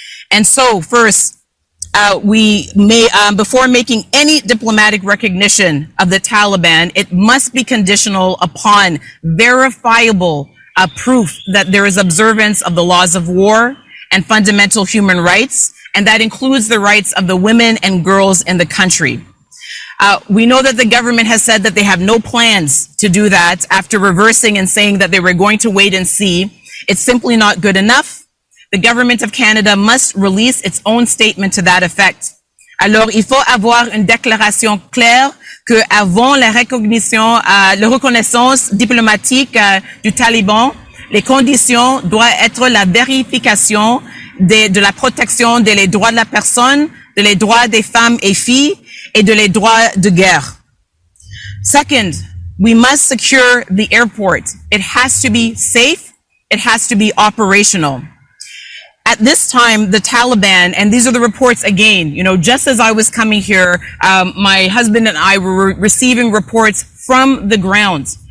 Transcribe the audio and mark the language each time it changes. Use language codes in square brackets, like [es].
[en] And so first, we may, before making any diplomatic recognition of the Taliban, it must be conditional upon verifiable proof that there is observance of the laws of war and fundamental human rights, and that includes the rights of the women and girls in the country. We know that the government has said that they have no plans to do that after reversing and saying that they were going to wait and see. It's simply not good enough. The government of Canada must release its own statement to that effect. [fr] Alors, il faut avoir une déclaration claire que avant la reconnaissance diplomatique du Taliban, les conditions doivent être la vérification de la protection des droits de la personne, des droits des femmes et filles, et des droits de guerre. [en] Second, we must secure the airport. It has to be safe. It has to be operational. At this time, the Taliban, and these are the reports again, you know, just as I was coming here, my husband and I were receiving reports from the ground